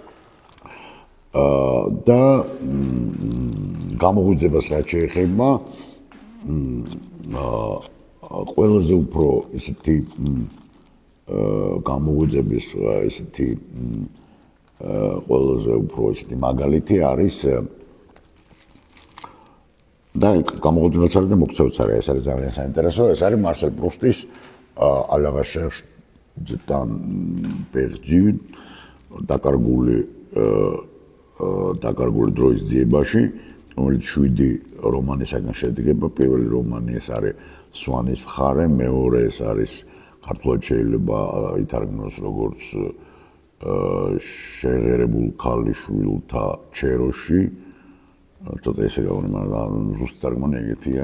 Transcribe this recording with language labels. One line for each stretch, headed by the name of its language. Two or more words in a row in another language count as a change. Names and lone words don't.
Georgian: და გამოღვიძებას რაც შეეხება, ყველაზე უფრო ესეთი გამოღვიძების ესეთი ყველაზე უფრო ესეთი მაგალითი არის და გამოღვიძებაც არის და მოქცევაც არის, ეს არის ძალიან საინტერესო, ეს არის მარსელ პრუსტის
French: à la recherche du temps perdu,
Georgian: დაკარგული დროის ძიებაში, რომელიც 7 რომანისაგან შედგება. პირველი რომანი ეს არის სვანის მხარე, მეორე ეს არის ქართულად შეიძლება ითარგმნოს როგორც შეღერებულ ქალიშვილთა ჩეროში, ცოტა ესე გავუნა, მაგრამ ზუსტ თარგმანი ეგეთია.